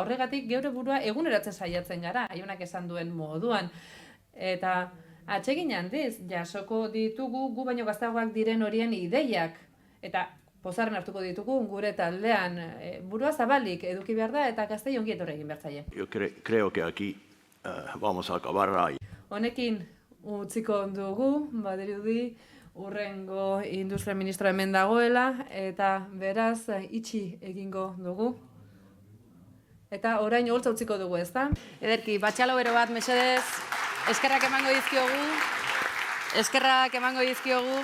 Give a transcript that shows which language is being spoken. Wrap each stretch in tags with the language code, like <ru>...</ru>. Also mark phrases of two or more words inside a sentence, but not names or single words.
<eu>Horregatik geure burua eguneratzen saiatzen gara, Ionak esan duen moduan. Eta atsegin handiz, jasoko ditugu gu baino gazteagoak diren horien ideiak. Eta pozarren hartuko ditugu gure taldean. Burua zabalik eduki behar da eta gaztei ongi etorri egin behar zaie.</eu> <es>Yo creo que aquí vamos a acabar ahí.</es> <eu>Honekin utziko dugu, badirudi urrengo industria ministro hemen dagoela, eta beraz itxi egingo dugu. Eta orain holtza utziko dugu, ezta? Ederki, batxalo bero bat, mesedez, eskerrak emango dizkiogu.</eu>